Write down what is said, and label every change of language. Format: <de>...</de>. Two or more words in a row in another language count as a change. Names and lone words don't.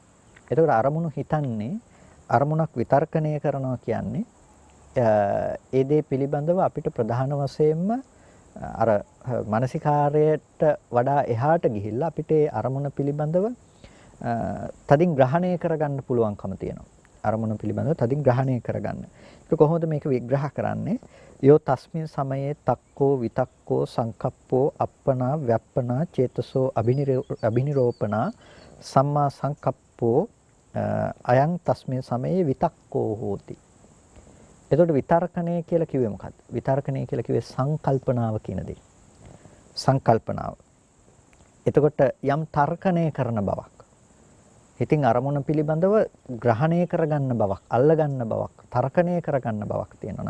<si>එතකොට අරමුණු හිතන්නේ, අරමුණක් විතර්කණය කරනවා කියන්නේ ඒ දේ පිළිබඳව අපිට ප්‍රධාන වශයෙන්ම අර මානසිකාරයට වඩා එහාට ගිහිල්ලා අපිට ඒ අරමුණ පිළිබඳව තදින් ග්‍රහණය කරගන්න පුළුවන්කම තියෙනවා. අරමුණ පිළිබඳව තදින් ග්‍රහණය කරගන්න. ඒක කොහොමද මේක විග්‍රහ කරන්නේ?</si> <pi>යෝ තස්මින් සමයේ තක්කෝ විතක්කෝ සංකප්පෝ අප්පනා ව්‍යප්පනා චේතසෝ අබිනිරෝපනා සම්මා සංකප්පෝ අයං තස්මින් සමයේ විතක්කෝ හෝති.</pi> <si>එතකොට විතර්කණය කියලා කිව්වේ මොකක්ද? විතර්කණය කියලා කිව්වේ සංකල්පනාව කියන දේ. සංකල්පනාව. එතකොට යම් තර්කණය කරන බවක්. ඉතින් අරමුණ පිළිබඳව ග්‍රහණය කරගන්න බවක්, අල්ලගන්න බවක්, තර්කණය කරගන්න බවක් තියෙනවා.</si>